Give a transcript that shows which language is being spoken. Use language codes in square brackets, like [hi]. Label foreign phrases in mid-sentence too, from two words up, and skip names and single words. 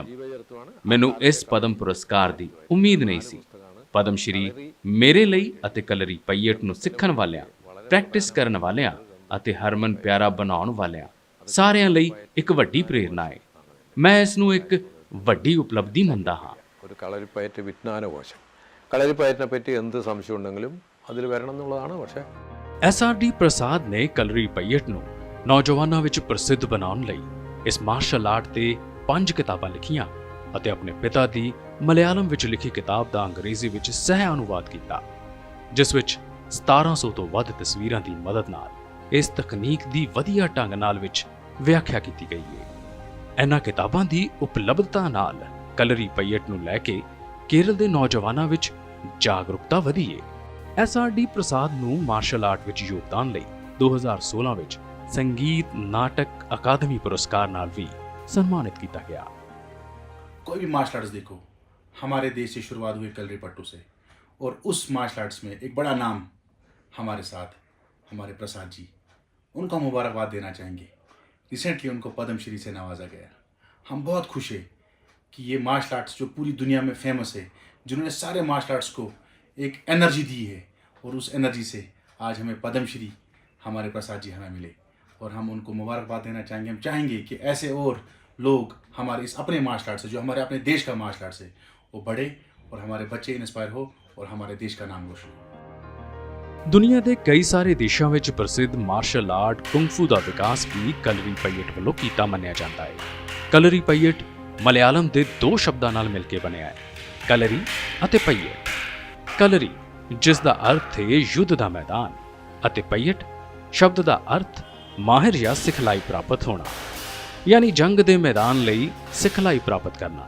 [pa] ਮੈਨੂੰ ਇਸ ਪਦਮ ਪੁਰਸਕਾਰ ਦੀ ਉਮੀਦ ਨਹੀਂ ਸੀ। ਪਦਮ ਸ਼੍ਰੀ ਮੇਰੇ ਲਈ ਅਤੇ ਕਲਰੀ ਪਯਟ ਨੂੰ ਸਿੱਖਣ ਵਾਲਿਆਂ, ਪ੍ਰੈਕਟਿਸ ਕਰਨ ਵਾਲਿਆਂ ਅਤੇ ਹਰਮਨ ਪਿਆਰਾ ਬਣਾਉਣ ਵਾਲਿਆਂ ਸਾਰਿਆਂ ਲਈ ਇੱਕ ਵੱਡੀ ਪ੍ਰੇਰਨਾ ਹੈ। ਮੈਂ ਇਸ ਨੂੰ ਇੱਕ ਵੱਡੀ ਉਪਲਬਧੀ ਮੰਨਦਾ ਹਾਂ। [ml] ഒരു കളരിപ്പയറ്റ് വിജ്ഞാനകോശം, കളരിപ്പയറ്റിനെ പറ്റി എന്ത് സംശയം ഉണ്ടെങ്കിലും അതിൽ വരണം എന്നുള്ളതാണ്। പക്ഷേ [pa] SRD ਪ੍ਰਸਾਦ ਨੇ ਕਲਰੀ ਪਯਟ ਨੂੰ ਨੌਜਵਾਨਾਂ ਵਿੱਚ ਪ੍ਰਸਿੱਧ ਬਣਾਉਣ ਲਈ ਇਸ [en] martial art [pa] ਤੇ 5 ਕਿਤਾਬਾਂ ਲਿਖੀਆਂ ਅਤੇ ਆਪਣੇ ਪਿਤਾ ਦੀ ਮਲਿਆਲਮ ਵਿੱਚ ਲਿਖੀ ਕਿਤਾਬ ਦਾ ਅੰਗਰੇਜ਼ੀ ਵਿੱਚ ਸਹਿ ਅਨੁਵਾਦ ਕੀਤਾ, ਜਿਸ ਵਿੱਚ 1700 ਤੋਂ ਵੱਧ ਤਸਵੀਰਾਂ ਦੀ ਮਦਦ ਨਾਲ ਇਸ ਤਕਨੀਕ ਦੀ ਵਧੀਆ ਢੰਗ ਨਾਲ ਵਿੱਚ ਵਿਆਖਿਆ ਕੀਤੀ ਗਈ ਹੈ। ਇਹਨਾਂ ਕਿਤਾਬਾਂ ਦੀ ਉਪਲਬਧਤਾ ਨਾਲ ਕਲਰੀ ਪਯਟ ਨੂੰ ਲੈ ਕੇ ਕੇਰਲ ਦੇ ਨੌਜਵਾਨਾਂ ਵਿੱਚ ਜਾਗਰੂਕਤਾ ਵਧੀ ਹੈ। SRD ਪ੍ਰਸਾਦ ਨੂੰ [en] martial art [pa] ਵਿੱਚ ਯੋਗਦਾਨ ਲਈ 2016 ਵਿੱਚ ਸੰਗੀਤ ਨਾਟਕ ਅਕਾਦਮੀ ਪੁਰਸਕਾਰ ਨਾਲ ਵੀ ਸਨਮਾਨਿਤ ਕੀਤਾ ਗਿਆ। [hi] कोई भी [en] martial arts [hi] देखो, हमारे देश से शुरुआत हुई कलरी पट्टू से, और उस [en] martial arts [hi] में एक बड़ा नाम हमारे साथ हमारे प्रसाद जी, उनको मुबारकबाद देना चाहेंगे। रिसेंटली उनको पद्मश्री से नवाजा गया। हम बहुत खुश हैं कि ये [en] martial arts [hi] जो पूरी दुनिया में फेमस है, जिन्होंने सारे [en] martial arts [hi] को एक एनर्जी दी है, और उस एनर्जी से आज हमें पद्मश्री हमारे प्रसाद जी हमें मिले, और हम उनको मुबारकबाद देना चाहेंगे। हम चाहेंगे कि ऐसे और लोग हमारे इस अपने [en] martial art [hi] से, जो हमारे अपने देश का [en] martial art [hi] है, वो बढ़े और हमारे बच्चे इंस्पायर हो और हमारे देश का नाम रोशन हो। [pa] ਦੁਨੀਆ ਦੇ ਕਈ ਸਾਰੇ ਦੇਸ਼ਾਂ ਵਿੱਚ ਪ੍ਰਸਿੱਧ [en] martial art [pa] ਕੁੰਗ-ਫੂ ਦਾ ਵਿਕਾਸ ਵੀ ਕਲਰੀ ਪਈਟ ਵੱਲੋਂ ਕੀਤਾ ਮੰਨਿਆ ਜਾਂਦਾ ਹੈ। ਕਲਰੀ ਪਈਟ ਮਲਿਆਲਮ ਦੇ ਦੋ ਸ਼ਬਦਾਂ ਨਾਲ ਮਿਲ ਕੇ ਬਣਿਆ ਹੈ, ਕਲਰੀ ਅਤੇ ਪਈਟ। ਕਲਰੀ ਜਿਸ ਦਾ ਅਰਥ ਹੈ ਯੁੱਧ ਦਾ ਮੈਦਾਨ ਅਤੇ ਪਈਟ ਸ਼ਬਦ ਦਾ ਅਰਥ ਮਾਹਿਰ ਜਾਂ ਸਿਖਲਾਈ ਪ੍ਰਾਪਤ ਹੋਣਾ, ਯਾਨੀ ਜੰਗ ਦੇ ਮੈਦਾਨ ਲਈ ਸਿਖਲਾਈ ਪ੍ਰਾਪਤ ਕਰਨਾ।